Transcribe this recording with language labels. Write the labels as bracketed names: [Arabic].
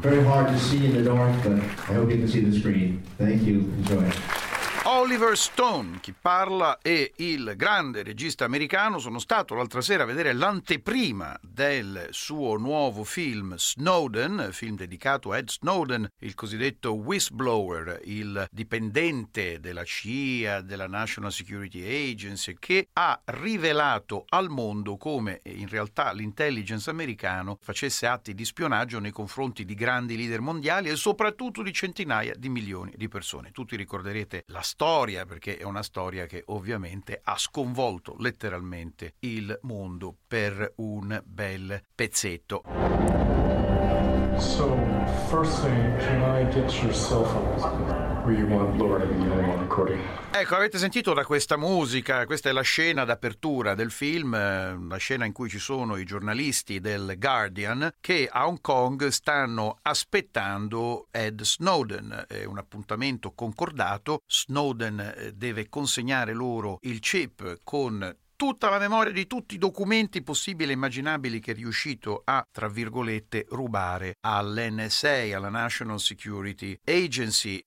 [English] Very hard to see in the dark, but I hope you can see the screen. Thank you, enjoy. [Italian] Oliver Stone, chi parla, è il grande regista americano. Sono stato l'altra sera a vedere l'anteprima del suo nuovo film Snowden, film dedicato a Ed Snowden, il cosiddetto whistleblower, il dipendente della CIA, della National Security Agency, che ha rivelato al mondo come in realtà l'intelligence americano facesse atti di spionaggio nei confronti di grandi leader mondiali e soprattutto di centinaia di milioni di persone. Tutti ricorderete la storia, perché è una storia che ovviamente ha sconvolto letteralmente il mondo per un bel pezzetto. [English] So, first thing, can I get your cell phone? Where you want Laura to be on the recording? [Italian] Ecco, avete sentito da questa musica, questa è la scena d'apertura del film, la scena in cui ci sono i giornalisti del Guardian che a Hong Kong stanno aspettando Ed Snowden. È un appuntamento concordato, Snowden deve consegnare loro il chip con tutta la memoria di tutti i documenti possibili e immaginabili che è riuscito a, tra virgolette, rubare all'NSA, alla National Security Agency.